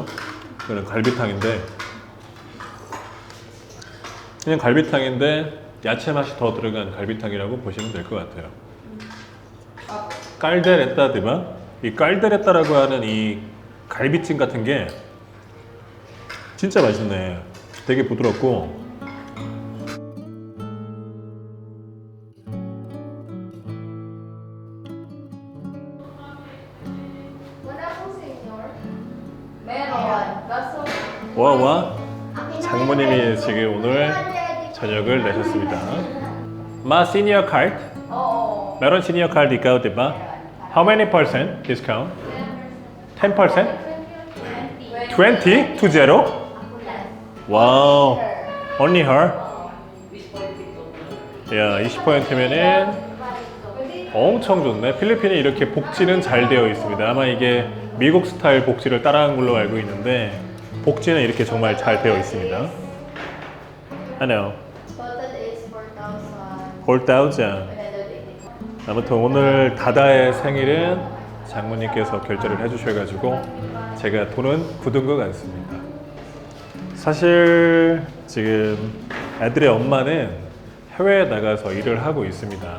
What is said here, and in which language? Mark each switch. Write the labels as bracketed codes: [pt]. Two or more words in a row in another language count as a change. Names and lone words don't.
[ko] 이거는 갈비탕인데 그냥 갈비탕인데 야채 맛이 더 들어간 갈비탕이라고 보시면 될 것 같아요. [tl] kaldereta diba? [ko] 이 깔데레따라고 하는 이 갈비찜 같은 게 진짜 맛있네. 되게 부드럽고 [tl] Wala po senior? Meron. Kaso, [ko] 와 장모님이 지금 오늘 저녁을 내셨습니다. [tl] may [en] senior card? [tl] oo. meron [en] senior card [tl] ikaw, diba? [en] How many percent discount? 10%? 20? 20? Wow. Only her? [ko] 야, 20%면은 엄청 좋네. 필리핀이 이렇게 복지는 잘 되어 있습니다. 아마 이게 미국 스타일 복지를 따라한 걸로 알고 있는데 복지는 이렇게 정말 잘 되어 있습니다. [en] I know. Total is 4,000. 4,000. [ko] 아무튼 오늘 다다의 생일은 장모님께서 결제를 해주셔가지고 제가 돈은 굳은 것 같습니다. 사실 지금 애들의 엄마는 해외에 나가서 일을 하고 있습니다.